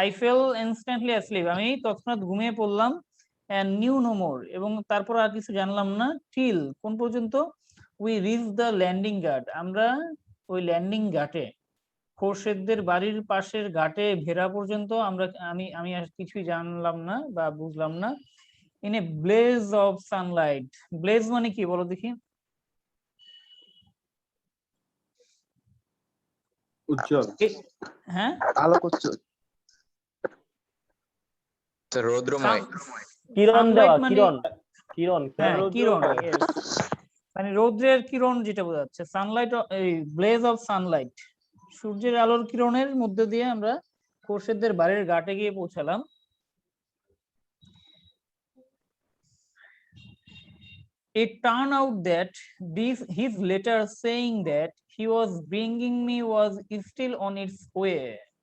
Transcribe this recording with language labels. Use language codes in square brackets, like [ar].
[en] I fell instantly asleep, [bn] আমি তৎক্ষণাৎ ঘুমিয়ে পড়লাম, [en] and knew no more, [bn] এবং তারপর আর কিছু জানলাম না, till কোন পর্যন্ত? [en] we reached the landing ghat, [bn] আমরা ওই ল্যান্ডিং ঘাটে, খোরশেদদের বাড়ির পাশের ঘাটে ভেরা পর্যন্ত আমি আর কিছুই জানলাম না বা বুঝলাম না। [en] in a blaze of sunlight, blaze [bn] মানে কি বলো দেখি? উজ্জ্বল। হ্যাঁ, আলোক উজ্জ্বল। Sir, রৌদ্রময়। কিরণ [en] Sunlight [bn] দেওয়া, মানে- কিরণ কিরণ হ্যাঁ রৌদ্র কিরণ, হয়। yes, মানে রৌদ্রের কিরণ যেটা বোঝাচ্ছে, সানলাইট, [en] এই blaze of sunlight, [bn] সূর্যের আলোর কিরণের মধ্যে দিয়ে আমরা খোরশেদদের বাড়ির ঘাটে গিয়ে পৌঁছালাম। [en] It turned out that his letter saying that he was bringing me was still on its way.